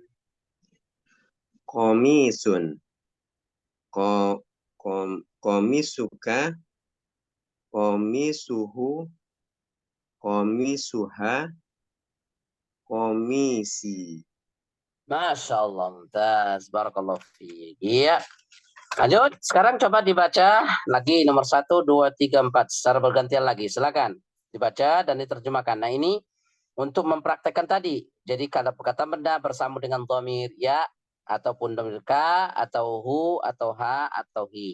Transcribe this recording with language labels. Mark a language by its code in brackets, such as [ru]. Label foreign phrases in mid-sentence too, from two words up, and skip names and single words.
[ar] Komisun. قميصك، قميصه، قميصها، قميصي. ما شاء الله. ممتاز. بارك الله فيك. [id] Iya. Lanjut. Sekarang coba dibaca lagi nomor 1, 2, 3, 4. Secara bergantian lagi. Silakan. Dibaca dan diterjemahkan. Nah ini untuk mempraktekkan tadi. Jadi kalau kata benda bersama dengan dhamir ya ataupun dhamir ka atau hu atau ha atau hi.